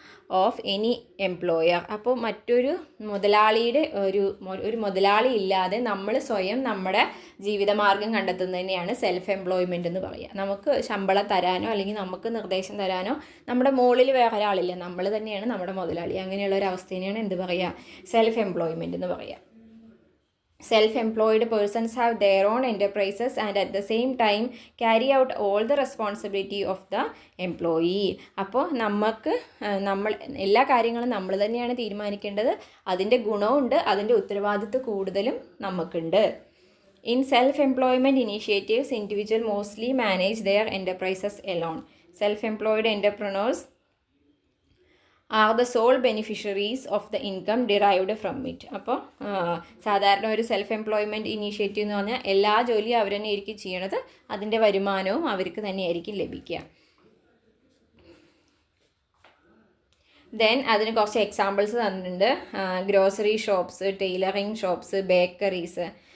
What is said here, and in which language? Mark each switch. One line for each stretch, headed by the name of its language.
English: Of any employer.
Malayalam: അപ്പോൾ മറ്റൊരു മുതലാളിയുടെ ഒരു മുതലാളി ഇല്ലാതെ നമ്മൾ സ്വയം നമ്മുടെ ജീവിതമാർഗം കണ്ടെത്തുന്നതിനെയാണ് സെൽഫ് എംപ്ലോയ്മെൻ്റ് എന്ന് പറയുക. നമുക്ക് ശമ്പളം തരാനോ അല്ലെങ്കിൽ നമുക്ക് നിർദ്ദേശം തരാനോ നമ്മുടെ മുകളിൽ വേറെ ഒരാളില്ല, നമ്മൾ തന്നെയാണ് നമ്മുടെ മുതലാളി. അങ്ങനെയുള്ള ഒരു അവസ്ഥേനെയാണ് എന്ത് പറയുക, സെൽഫ് എംപ്ലോയ്മെൻ്റ് എന്ന് പറയുക.
English: Self-employed persons have their own enterprises and at the same time carry out all the responsibility of the employee.
Malayalam: അപ്പോൾ നമ്മൾ എല്ലാ കാര്യങ്ങളും നമ്മൾ തന്നെയാണ് തീരുമാനിക്കേണ്ടത്. അതിൻ്റെ ഗുണമുണ്ട്, അതിൻ്റെ ഉത്തരവാദിത്വം കൂടുതലും നമുക്കുണ്ട്.
English: In self-employment initiatives, individuals mostly manage their enterprises alone. Self-employed entrepreneurs are the sole beneficiaries of the income derived from it.
Malayalam: അപ്പോൾ സാധാരണ ഒരു സെൽഫ് എംപ്ലോയ്മെൻറ്റ് ഇനീഷ്യേറ്റീവ് എന്ന് പറഞ്ഞാൽ എല്ലാ ജോലിയും അവർ തന്നെ ആയിരിക്കും ചെയ്യണത്, അതിൻ്റെ വരുമാനവും അവർക്ക് തന്നെയായിരിക്കും ലഭിക്കുക. ദെൻ അതിന് കുറച്ച് എക്സാമ്പിൾസ് തന്നിട്ടുണ്ട്. Grocery shops, tailoring shops, bakeries.